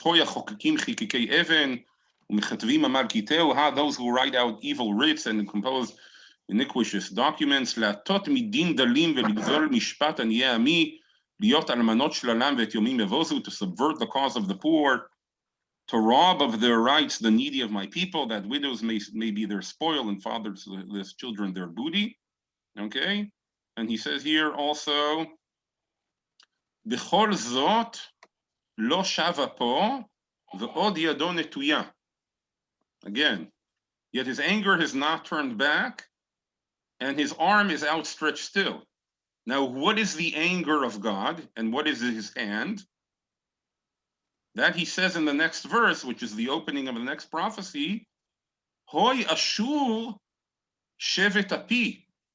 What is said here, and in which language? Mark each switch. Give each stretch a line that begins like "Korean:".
English: Those who write out evil writs and compose iniquitous documents. To subvert the cause of the poor, to rob of their rights the needy of my people, that widows may be their spoil and fatherless children their booty. Okay, and he says here also,
Hebrew: בכל זאת לא שב אפו ועוד ידו נטויה.
English: Again, yet his anger has not turned back and his arm is outstretched still. Now, what is the anger of God and what is his hand? That he says in the next verse, which is the opening of the next prophecy,
Hebrew: Hoy Ashur shevet api.